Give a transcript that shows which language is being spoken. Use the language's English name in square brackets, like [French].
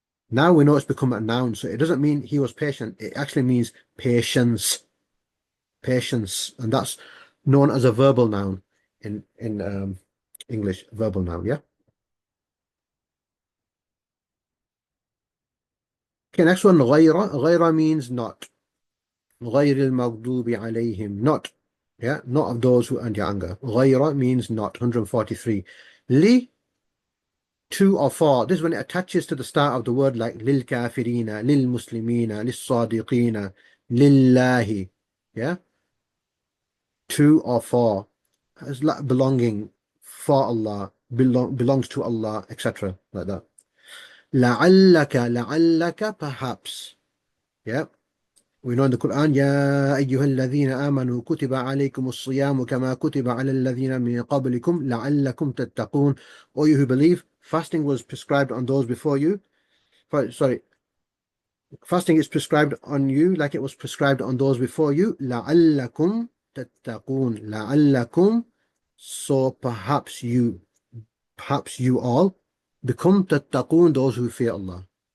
[English] Now we know it's become a noun, so it doesn't mean he was patient. It actually means patience, patience, and that's known as a verbal noun in English. Verbal noun, yeah. Okay, next one. غير. غير means not. [Arabic] غير المغضوب عليهم, not. [English] Yeah, not of those who earned your anger. غير means not. 143. Li, to or for. This is when it attaches to the start of the word, like [Arabic] للكافرين, للمسلمين, للصادقين, لله. [English] Yeah, to or for, as like belonging, for Allah, belongs to Allah, etc. Like that. [Arabic] لعلك, لعلك, perhaps. [English] Yeah. We know in the Quran, [Arabic] يا أيها الذين آمنوا كتب عليكم الصيام كما كتب على الذين من قبلكم لعلكم تتقون. [English] All you who believe, fasting was prescribed on those before you. Sorry, fasting is prescribed on you like it was prescribed on those before you. [Arabic] لعلكم تتقون. [English] لعلكم, so perhaps you all become تتقون, those who fear Allah.